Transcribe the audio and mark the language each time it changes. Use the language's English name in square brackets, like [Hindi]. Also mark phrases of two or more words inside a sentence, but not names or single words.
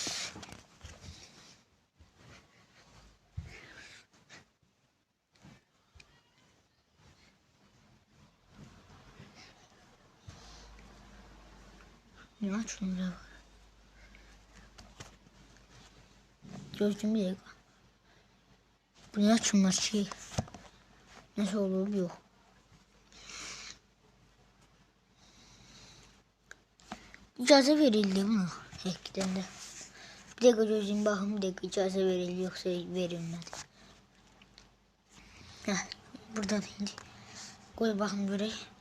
[Turkish] Ne açılmıyor? Gözüm bir dakika. Bu ne açılmaz şey? Nasıl olur yok. [Azerbaijani] İcazə verildi buna həqiqətən də. Bir dəqiqə gözüm baxım, bir dəqiqə icazə verildi yoxsa verilmədi. Heh, buradan indi. Qoy baxım görək.